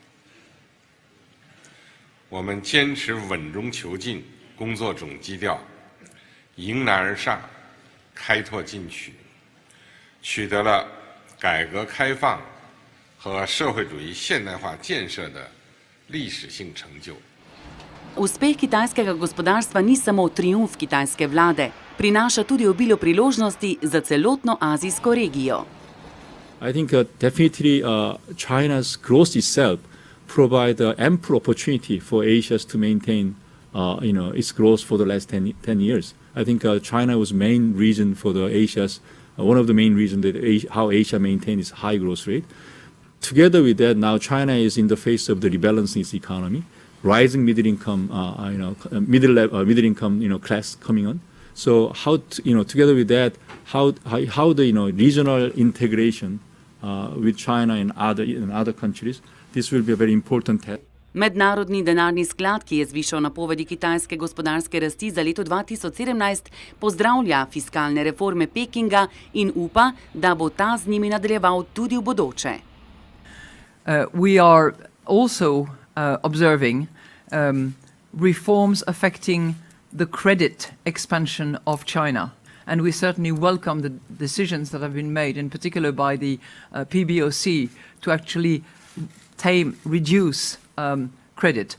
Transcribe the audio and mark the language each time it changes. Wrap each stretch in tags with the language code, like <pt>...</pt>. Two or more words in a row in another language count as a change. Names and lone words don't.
<zh>我们坚持稳中求进工作总基调， 迎难而上，开拓进取，取得了改革开放和社会主义现代化建设的历史性成就。</zh> <sl>Uspeh kitajskega gospodarstva ni samo triumf kitajske vlade, prinaša tudi obilo priložnosti za celotno azijsko regijo.</sl> <en>I think definitely China's growth itself provide ample opportunity for Asia to maintain its growth for the last 10 years. I think China was main reason for the Asia's one of the main reasons that how Asia maintained its high growth rate. Together with that, now China is in the face of the rebalancing its economy, rising middle income, middle income class coming on. So how together with that, how the regional integration with China and other countries, this will be a very important task.</en> <sl>Mednarodni denarni sklad, ki je zvišal napovedi kitajske gospodarske rasti za leto 2017, pozdravlja fiskalne reforme Pekinga in upa, da bo ta z njimi nadaljeval tudi v bodoče.</sl> <en>We are also observing reforms affecting the credit expansion of China. And we certainly welcome the decisions that have been made, in particular by the PBOC, to actually reduce credit.</en>